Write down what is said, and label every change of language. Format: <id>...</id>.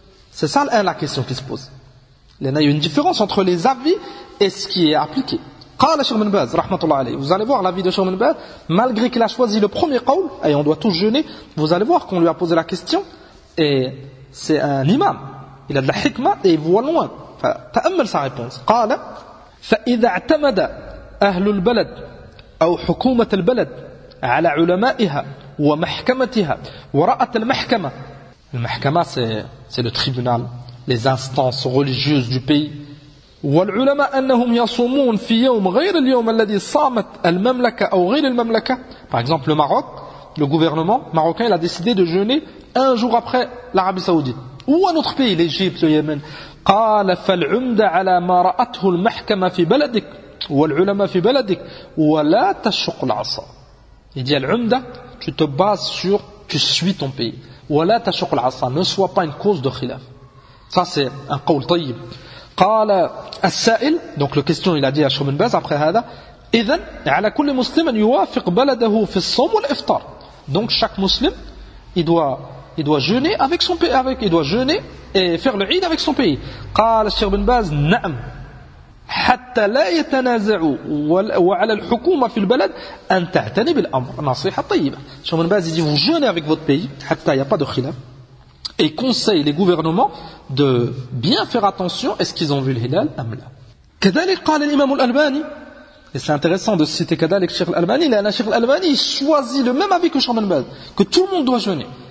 <fr>C'est ça la question qui se pose. Il y en a une différence entre les avis et ce qui est appliqué. Vous allez voir l'avis de Cheikh Ibn Baz, malgré qu'il a choisi le premier qawl, et on doit tous jeûner, vous allez voir qu'on lui a posé la question, et c'est un imam. Il a de la hikma et il voit loin.</fr> <ar>تأمل</ar> <fr>سا ريبونس</fr> <ar>قال فإذا اعتمد أهل البلد أو حكومة البلد على علمائها ومحكمتها ورأت المحكمة المحكمة</ar> <fr>سي لو تريبونال les instances religieuses du pays</fr> <ar>والعلماء أنهم يصومون في يوم غير اليوم الذي صامت المملكة أو غير المملكة</ar> <fr>par exemple le Maroc le gouvernement marocain il a décidé de jeûner un jour après l'Arabie Saoudite ou un autre pays l'Égypte le Yémen.</fr> <ar>قال فالعمدة على ما رأته المحكمة في بلدك والعلماء في بلدك ولا تشق العصا.</ar> <fr>Il dit العمدة, tu te bases sur, tu suis ton pays.</fr> <ar>ولا تشق العصا,</ar> <fr>ne sois pas une cause de khilaf. Ça c'est un</fr> <ar>قول طيب. قال السائل,</ar> <fr>donc le question il a dit à Cheikh Ibn Baz après</fr> <ar>هذا, إذا على كل مسلم يوافق بلده في الصوم والإفطار.</ar> <fr>Donc chaque musulman il doit jeûner avec son pays, avec il doit jeûner et faire le Eid avec son pays.</fr> <ar>قال الشيخ بن باز نعم حتى لا يتنازعوا وعلى الحكومة في البلد أن تعتني بالأمر. نصيحة طيبة.</ar> <fr>الشيخ بن باز dit vous jeûnez avec votre pays حتى il y a pas de khilaf et conseille les gouvernements de bien faire attention est-ce qu'ils ont vu le hilal</fr> <ar>ام لا. كذلك قال الإمام الألباني</ar> <fr>et c'est intéressant de citer</fr> <ar>كذلك الشيخ الألباني لأن الشيخ الألباني</ar> <fr>choisit le même avis que الشيخ بن باز que tout le monde doit jeûner.</fr>